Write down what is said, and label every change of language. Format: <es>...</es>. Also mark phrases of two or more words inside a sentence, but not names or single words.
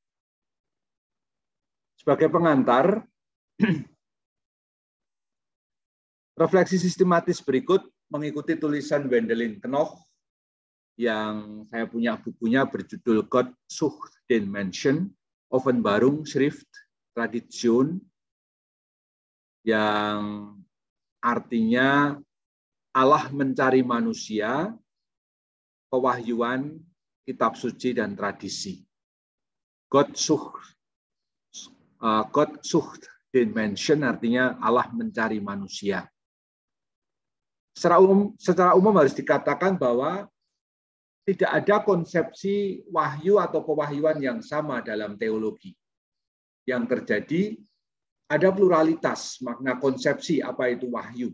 <id>Sebagai pengantar, refleksi sistematis berikut mengikuti tulisan Wendelin Knoch yang saya punya bukunya berjudul Gott sucht den Menschen, Offenbarung, Schrift, Tradition, yang artinya Allah mencari manusia, pewahyuan, kitab suci, dan tradisi. Gott sucht den Menschen artinya Allah mencari manusia. Secara umum harus dikatakan bahwa tidak ada konsepsi wahyu atau pewahyuan yang sama dalam teologi. Yang terjadi ada pluralitas makna konsepsi apa itu wahyu.</id>